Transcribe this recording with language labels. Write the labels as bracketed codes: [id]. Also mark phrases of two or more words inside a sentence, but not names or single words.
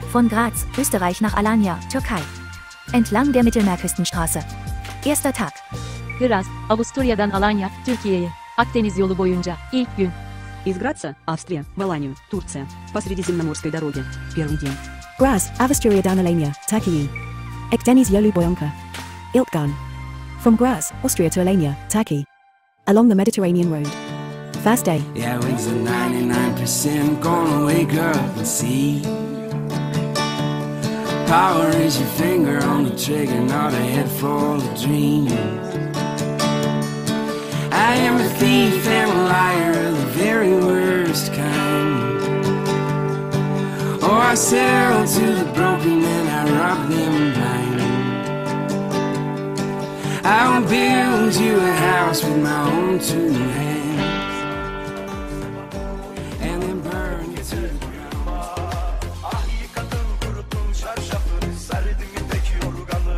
[de] Von Graz, Österreich nach Alanya, Türkei. Entlang der Mittelmeerküstenstraße. Erster Tag. [tr] Graz, Avusturya'dan Alanya, Türkiye'ye. Akdeniz yolu boyunca. İlk gün. [ru] Из Граца, Австрия, в Аланию, Турция, по Средиземноморской дороге. Первый день. [tr] Graz, Avusturya'dan Alanya, Türkiye. Akdeniz yolu boyunca. İlk gün. [en] From Graz, Austria to Alanya, Turkey. Along the Mediterranean road. Fast day. Yeah, wings are 99% gonna wake up and see. Power is your finger on the trigger, not a head full of dreams. I am a thief and a liar of the very worst kind. Oh, I sell to the broken and I rob them blind. I will build you a house with my own two hands, and then burn you to the ground. [tr] Ah yıkadın kurutun çarşafı, serdim ipek yorganı.